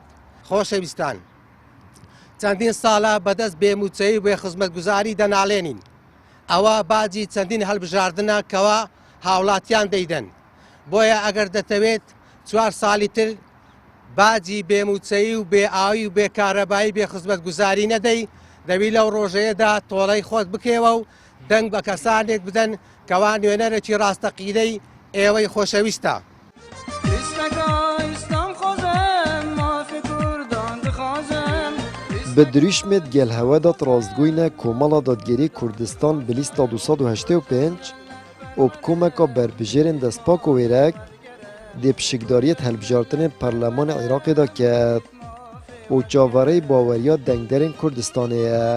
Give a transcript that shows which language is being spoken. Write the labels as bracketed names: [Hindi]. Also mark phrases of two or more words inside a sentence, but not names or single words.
[Central Kurdish] خۆشەویستان چەندین ساڵە بەدەست بێموچەی بێ خزمەتگوزاری دەناڵێنین ئەوە باجی چەندین هەڵبژاردنە کەوا هاوڵاتیان دەیدەن بۆیە ئەگەر دەتەوێت 4 ساڵی تر باجی بێموچەی و بێ ئاوی و بێ کارەبایی بێ خزمەتگوزاری نەدەی دەبی لەو ڕۆژەیەدا تۆڵەی خۆت بکەوە و دەنگ بە کەسانێک بدەن کەوا نوێنەرێکی ڕاستەقینەی ئێوەی خۆشەویستە. [Kurdish] Bi dirûjmê gelhewe da rastgoyîna Komala Dadgerî Kurdistan bi lîsta 285 û bi komeka berbijêrên destpak û wêrek dê pişikdariyê helbijartinên Parlemanê Iraqê da ket û çavareyê baweriya dengderên Kurdistanê ye.